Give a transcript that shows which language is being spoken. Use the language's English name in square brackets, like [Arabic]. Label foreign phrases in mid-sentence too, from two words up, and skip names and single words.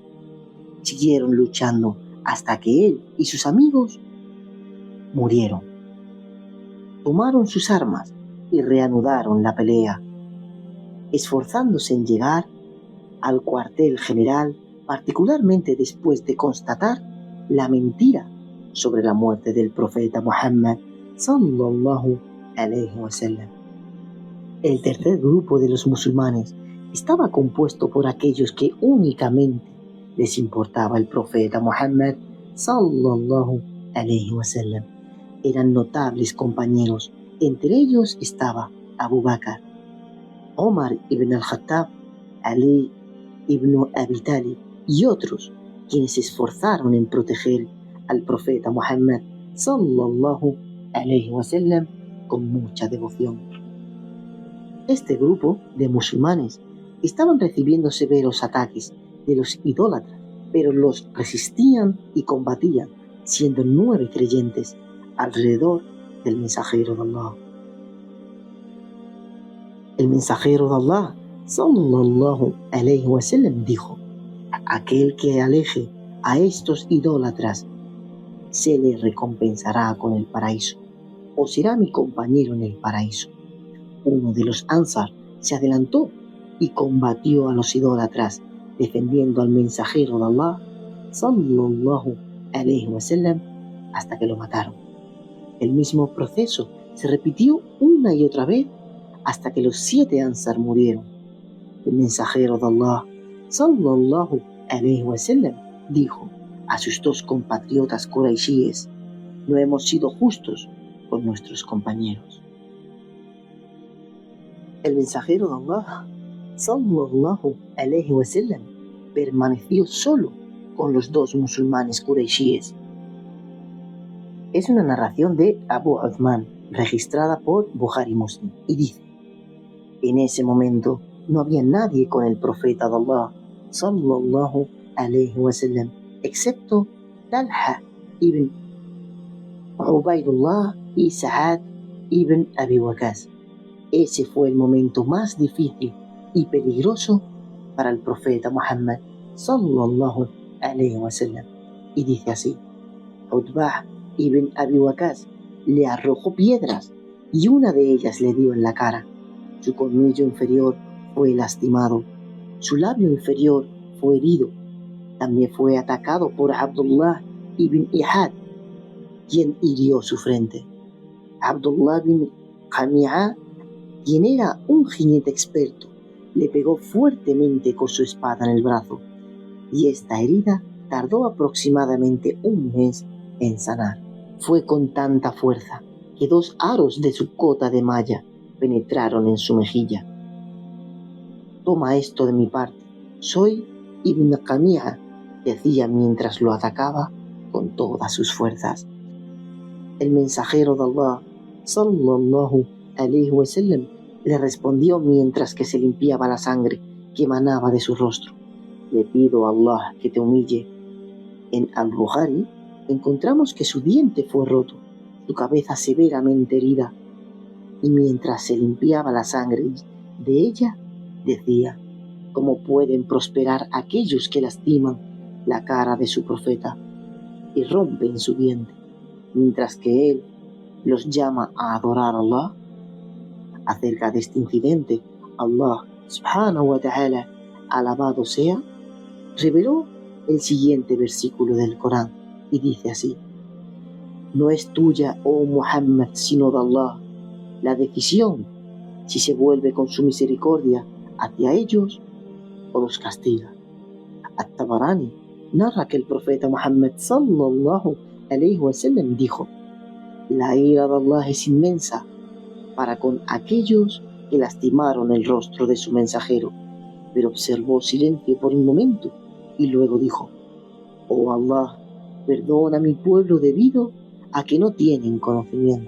[Spanish] Siguieron luchando hasta que él y sus amigos murieron. Tomaron sus armas y reanudaron la pelea, esforzándose en llegar al cuartel general, particularmente después de constatar la mentira sobre la muerte del profeta Muhammad [Arabic] صلى الله عليه وسلم. [Spanish] El tercer grupo de los musulmanes estaba compuesto por aquellos que únicamente les importaba el profeta Muhammad [Arabic] صلى الله عليه وسلم. [Spanish] Eran notables compañeros. Entre ellos estaba Abu Bakr, Omar ibn al-Khattab, Ali ibn Abi Talib y otros quienes se esforzaron en proteger al profeta Muhammad [Arabic] صلى الله عليه وسلم [Spanish] con mucha devoción. Este grupo de musulmanes estaban recibiendo severos ataques de los idólatras, pero los resistían y combatían, siendo 9 creyentes alrededor del mensajero de Allah. El mensajero de Allah [Arabic] صلى الله عليه وسلم [Spanish] dijo: aquel que aleje a estos idólatras se le recompensará con el paraíso, o será mi compañero en el paraíso. Uno de los Ansar se adelantó y combatió a los idólatras, defendiendo al mensajero de Allah [Arabic] صلى الله عليه وسلم [Spanish] hasta que lo mataron. El mismo proceso se repitió una y otra vez hasta que los 7 Ansar murieron. El mensajero de Allah [Arabic] صلى الله عليه وسلم [Spanish] dijo a sus 2 compatriotas quraishíes: no hemos sido justos con nuestros compañeros. El mensajero de Allah [Arabic] صلى الله عليه وسلم [Spanish] permaneció solo con los 2 musulmanes quraishíes. Es una narración de Abu Uthman, registrada por Bukhari Muslim, y dice: en ese momento no había nadie con el profeta de Allah [Arabic] صلى الله عليه وسلم, [Spanish] excepto Talha ibn Ubaidullah y Sa'ad ibn Abi Waqqas. Ese fue el momento más difícil y peligroso para el profeta Muhammad [Arabic] صلى الله عليه وسلم. [Spanish] Y dice así: Utbah ibn Abi Waqqas le arrojó piedras y una de ellas le dio en la cara. Su colmillo inferior fue lastimado, su labio inferior fue herido. También fue atacado por Abdullah ibn Ihad, quien hirió su frente. Abdullah ibn Qami'a, quien era un jinete experto, le pegó fuertemente con su espada en el brazo, y esta herida tardó aproximadamente 1 mes en sanar. Fue con tanta fuerza que 2 aros de su cota de malla penetraron en su mejilla. Toma esto de mi parte, soy Ibn Qami'a, decía mientras lo atacaba con todas sus fuerzas. El mensajero de Allah [Arabic] صلى الله عليه وسلم [Spanish] le respondió mientras que se limpiaba la sangre que emanaba de su rostro: le pido a Allah que te humille. En Al-Bukhari encontramos que su diente fue roto, su cabeza severamente herida, y mientras se limpiaba la sangre de ella, decía: ¿cómo pueden prosperar aquellos que lastiman la cara de su profeta y rompen su diente, mientras que él los llama a adorar a Allah? Acerca de este incidente, [Arabic] الله سبحانه وتعالى, [Spanish] alabado sea, reveló el siguiente versículo del Corán y dice así: no es tuya, oh Muhammad, sino de Allah. La decisión, si se vuelve con su misericordia hacia ellos o los castiga. At-Tabarani narra que el profeta Muhammad [Arabic] صلى الله عليه وسلم [Spanish] dijo: la ira de Allah es inmensa para con aquellos que lastimaron el rostro de su mensajero, pero observó silencio por un momento y luego dijo: oh Allah, perdona a mi pueblo debido a que no tienen conocimiento.